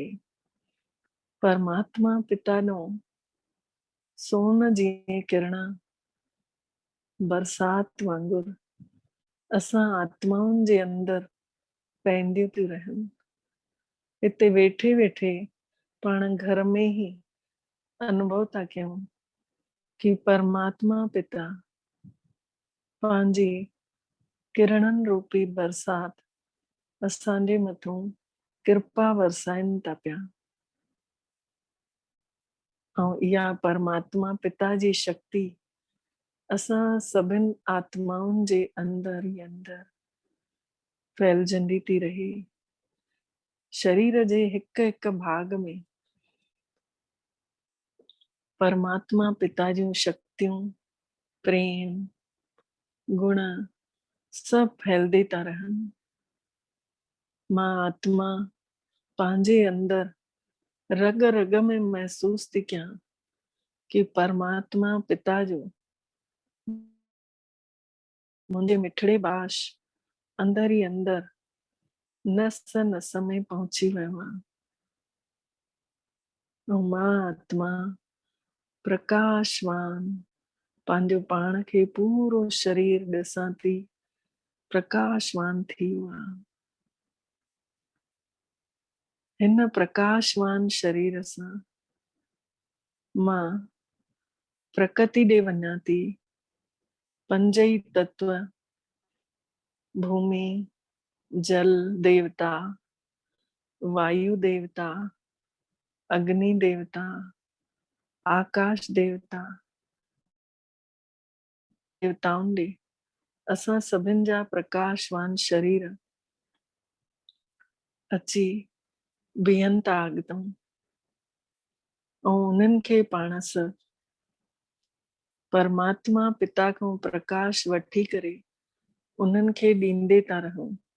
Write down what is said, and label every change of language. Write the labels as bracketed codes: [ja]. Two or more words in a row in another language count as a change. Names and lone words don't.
[sd] परमात्मा पिता ॾों सोन जी किरणा बरसात वांगुरु असां आत्माउनि जे अंदर पवंदियूं थियूं रहनि। हिते वेठे वेठे पाण घर में ही अनुभव था कयूं कि परमात्मा पिता पंहिंजी किरणनि रूपी बरसात असांजे मथां कृपा वरसाइनि था पिया। ऐं इहा परमात्मा पिता जी शक्ति असां सभिनि आत्माउनि जे अंदर ई अंदर फैलजंदी थी रहे। शरीर जे हिक हिक भाग में परमात्मा पिता जूं शक्तियूं, प्रेम, गुण सब फैलदे था रहनि। मां आत्मा पंहिंजे अंदर रग रग में महसूस थी कयां कि परमात्मा पिता जो मुंहिंजे मिठड़े बाश अंदर ई अंदर नस नस में पहुची वियो आहे। ऐं मां आत्मा प्रकाशवान पंहिंजो पाण खे पूरो शरीर ॾिसां थी प्रकाशवान थी वियो आहे। हिन प्रकाशवान शरीर सां मां प्रकृति ॾे वञा थी। पंज ई तत्व भूमि, जल देवता, वायु देवता, अग्नि देवता, आकाश देवता, देवताउनि ॾे असां सभिनि जा प्रकाशवान शरीर अची बीहनि था अॻितों ऐं उन्हनि खे पाण सां परमात्मा पिता खां प्रकाश वठी करे उन्हनि खे ॾींदे था रहूं।